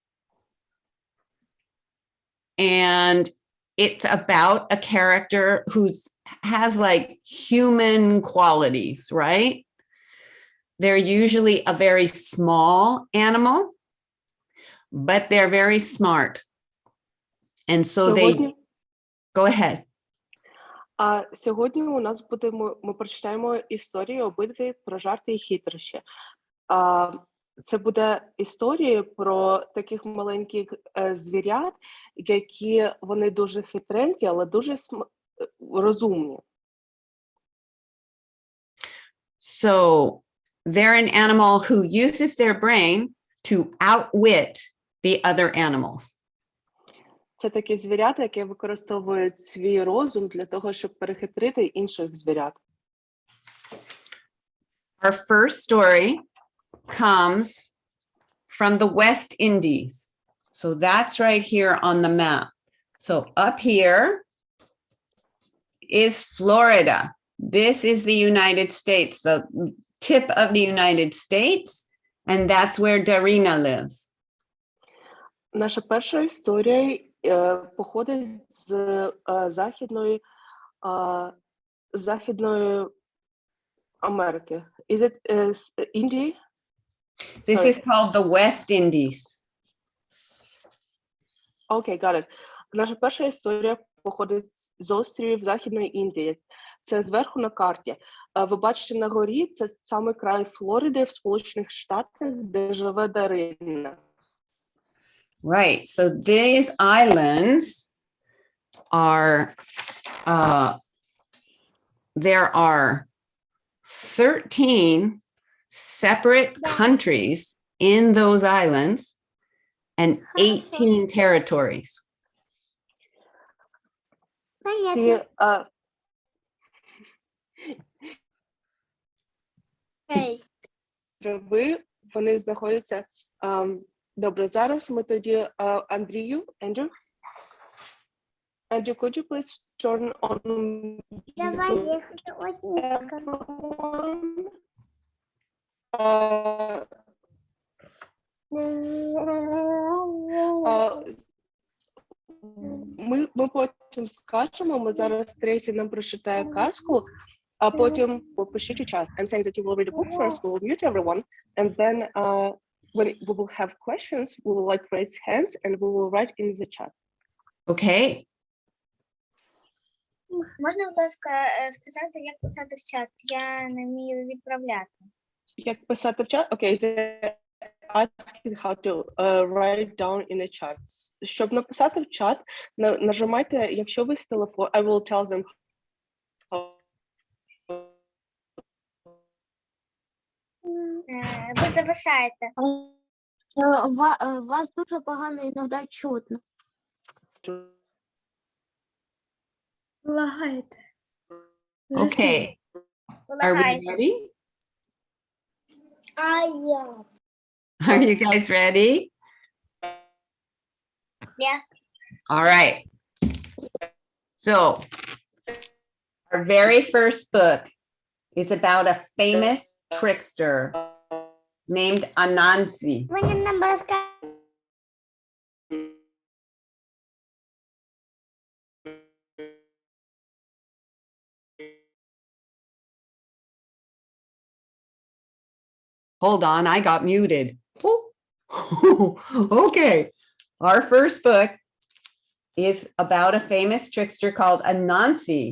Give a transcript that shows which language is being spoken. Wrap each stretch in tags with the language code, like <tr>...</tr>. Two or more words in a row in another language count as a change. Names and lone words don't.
<en>And it's about a character who has like human qualities, right? They're usually a very small animal, but they're very smart. And so go ahead.</en> <uk>Сьогодні у нас ми прочитаємо історії обидві про жарти і хитрощі. Це буде історія про таких маленьких звірят, які вони дуже хитренькі, але дуже розумні.</uk> <en>So they're an animal who uses their brain to outwit the other animals.</en> <uk>Це такі звірята, які використовують свій розум для того, щоб перехитрити інших звірят.</uk> <en>Our first story comes from the West Indies. So that's right here on the map. So up here is Florida. This is the United States, the tip of the United States, and that's where Darina lives.</en> <uk>Наша перша історія походить з західної Америки.</uk> <en>Is it India? This is called the West Indies. Okay, got it.</en> <uk>Наша перша історія походить з островів Західної Індії. Це зверху на карті. Ви бачите на горі, це саме край Флориди в Сполучених Штатах, де живе Дарина.</uk> <en>Right. So these islands are, there are 13 separate countries in those islands, and 18 territories.</en> <uk>Ці острови, вони знаходяться. Добре, зараз ми тоді Андрію,</uk> <en>Andrew, could you please turn on</en> <ru>Давай, я хочу очень</ru> <en>everyone?</en> <uk>Ми потім скажемо, ми зараз Трейсі нам прочитає казку, а потім попишіть у чат.</uk> <en>I'm saying that you will read a book first, we will mute everyone, and then when we will have questions, we will like raise hands and we will write in the chat. Okay.</en> <uk>Можна, будь ласка, сказати, як писати в чат? Я не вмію відправляти. Як писати в чат? Окей,</uk> <en>they're asking how to write down in the chat.</en> <uk>Щоб написати в чат, нажимайте, якщо ви з телефону,</uk> <en>I will tell them how.</en> <uk>Ви зависаєте. Вас дуже погано іноді чутно. Лагаєте.</uk> <en>Okay. Are we ready? Are you guys ready? Yes. All right. So, our very first book is about a famous trickster named Anasi.</en> <uk>Мені нам розказати.</uk> <en>Hold on, I got muted. Okay, our first book is about a famous trickster called Anasi.</en>